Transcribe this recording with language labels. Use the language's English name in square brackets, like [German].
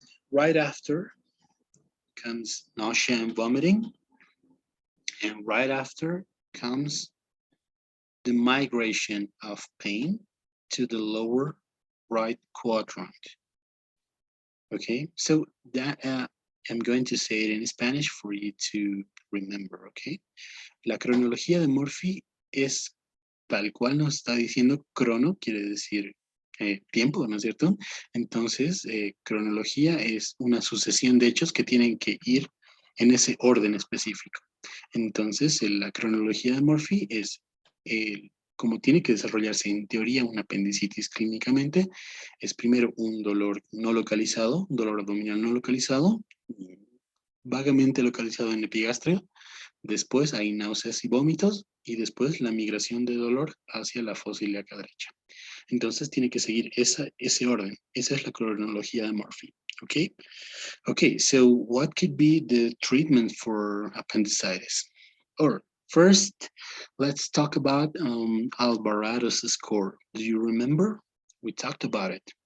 [English] Right after comes nausea and vomiting, and right after comes the migration of pain to the lower right quadrant. Okay, so that I'm going to say it in Spanish for you to remember, okay? [Spanish] La cronología de Murphy es tal cual nos está diciendo crono, quiere decir tiempo, ¿no es cierto? Entonces, cronología es una sucesión de hechos que tienen que ir en ese orden específico. Entonces, la cronología de Murphy es como tiene que desarrollarse en teoría una apendicitis clínicamente, es primero un dolor no localizado, un dolor abdominal no localizado, vagamente localizado en epigastrio. Después hay náuseas y vómitos y después la migración de dolor hacia la fosa ilíaca derecha. Entonces tiene que seguir ese orden. Esa es la cronología de Murphy. [English] Okay? Okay, so what could be the treatment for appendicitis? Or first, let's talk about Alvarado's score. Do you remember? We talked about it.